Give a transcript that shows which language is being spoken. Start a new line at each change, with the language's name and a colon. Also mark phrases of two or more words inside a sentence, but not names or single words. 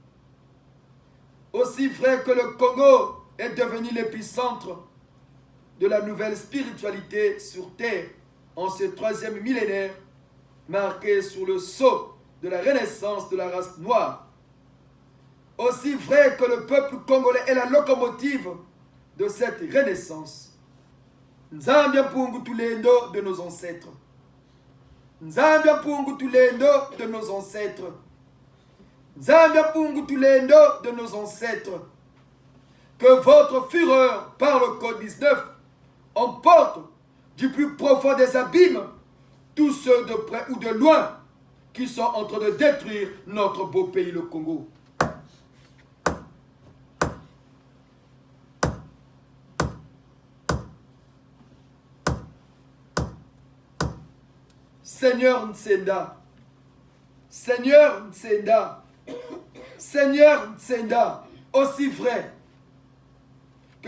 French: Aussi vrai que le Congo est devenu l'épicentre de la nouvelle spiritualité sur terre en ce 3e millénaire, marqué sur le sceau de la renaissance de la race noire. Aussi vrai que le peuple congolais est la locomotive de cette renaissance. Nzambia Pungu Tulendo de nos ancêtres. Nzambia Pungu Tulendo de nos ancêtres. Nzambia Pungu Tulendo de nos ancêtres. Que votre fureur par le code 19 emporte du plus profond des abîmes tous ceux de près ou de loin qui sont en train de détruire notre beau pays, le Congo. Seigneur Nsenda, Seigneur Nsenda, Seigneur Nsenda, aussi vrai que